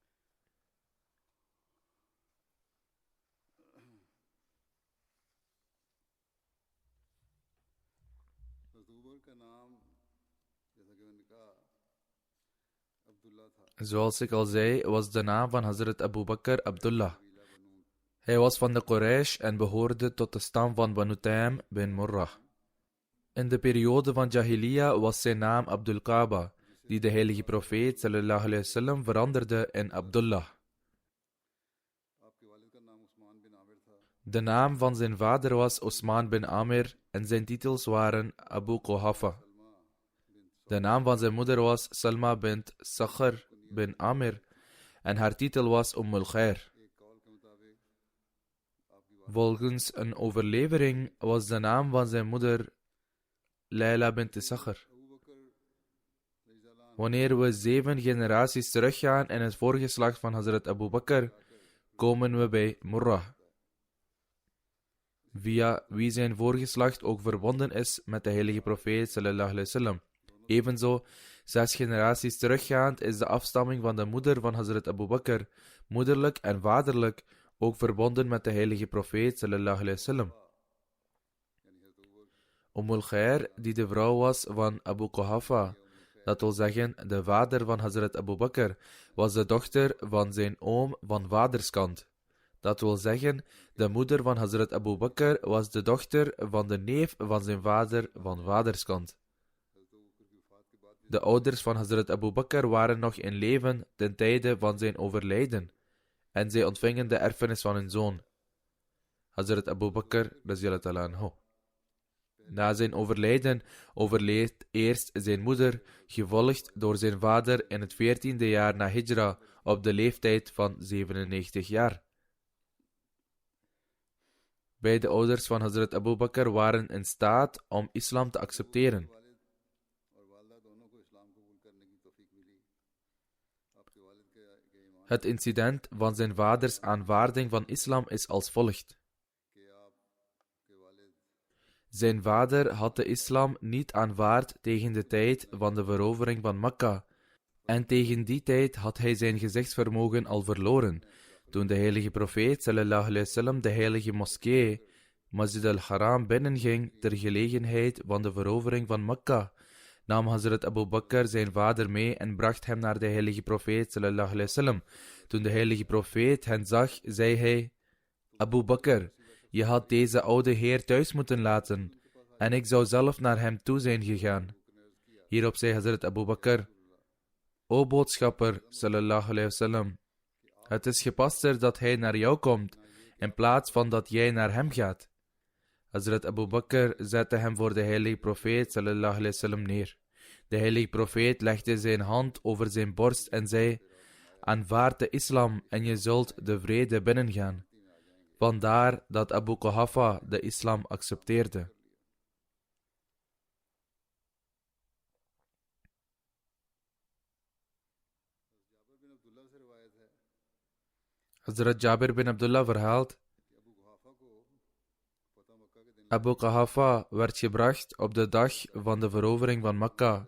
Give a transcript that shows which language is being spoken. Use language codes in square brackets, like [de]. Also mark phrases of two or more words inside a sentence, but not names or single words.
[nl] Zoals ik al zei, was de naam van Hazrat Abu Bakr Abdullah. Hij was van de Quraysh en behoorde tot de stam van Banu Taym bin Murrah. In de periode van Jahiliya was zijn naam Abdul Kaaba, die de heilige profeet [ar] صلى الله عليه وسلم [nl] veranderde in Abdullah. De naam van zijn vader was Osman bin Amir en zijn titels waren Abu Quhafa. De naam van zijn moeder was Salma bint Sakhr bin Amir en haar titel was Ummul Khair. Volgens een overlevering was de naam van zijn moeder Layla bint Sakhr. Wanneer we 7 generaties teruggaan in het voorgeslacht van Hazrat Abu Bakr, komen we bij Murrah, via wie zijn voorgeslacht ook verbonden is met de heilige profeet [ar] صلى الله عليه وسلم. [nl] Evenzo, 6 generaties teruggaand is de afstamming van de moeder van Hazrat Abu Bakr, moederlijk en vaderlijk, ook verbonden met de heilige profeet [ar] صلى الله عليه وسلم. [nl] Ummul Khair, die de vrouw was van Abu Quhafa, dat wil zeggen de vader van Hazrat Abu Bakr, was de dochter van zijn oom van vaderskant. Dat wil zeggen, de moeder van Hazrat Abu Bakr was de dochter van de neef van zijn vader van vaderskant. De ouders van Hazrat Abu Bakr waren nog in leven ten tijde van zijn overlijden en zij ontvingen de erfenis van hun zoon, Hazrat Abu Bakr [ar] رضي الله عنه. [nl] Na zijn overlijden overleed eerst zijn moeder, gevolgd door zijn vader in het 14e jaar na Hijra op de leeftijd van 97 jaar. Beide ouders van Hazrat Abu Bakr waren in staat om islam te accepteren. Het incident van zijn vaders aanvaarding van islam is als volgt. Zijn vader had de islam niet aanvaard tegen de tijd van de verovering van Mekka, en tegen die tijd had hij zijn gezichtsvermogen al verloren, toen de heilige profeet [ar] صلى الله عليه وسلم [nl] de heilige moskee, Masjid al-Haram, binnenging ter gelegenheid van de verovering van Mekka, nam Hazrat Abu Bakr zijn vader mee en bracht hem naar de heilige profeet [ar] صلى الله عليه وسلم. [nl] Toen de heilige profeet hen zag, zei hij: Abu Bakr, je had deze oude heer thuis moeten laten, en ik zou zelf naar hem toe zijn gegaan. Hierop zei Hazrat Abu Bakr: O boodschapper [ar] صلى الله عليه وسلم, [nl] het is gepaster dat hij naar jou komt, in plaats van dat jij naar hem gaat. Hazrat Abu Bakr zette hem voor de heilige profeet [ar] صلى الله عليه وسلم [nl] neer. De heilige profeet legde zijn hand over zijn borst en zei: Aanvaard de islam en je zult de vrede binnengaan. Vandaar dat Abu Quhafa de islam accepteerde. Hazrat Jabir bin Abdullah verhaalt: Abu Quhafa werd gebracht op de dag van de verovering van Mekka.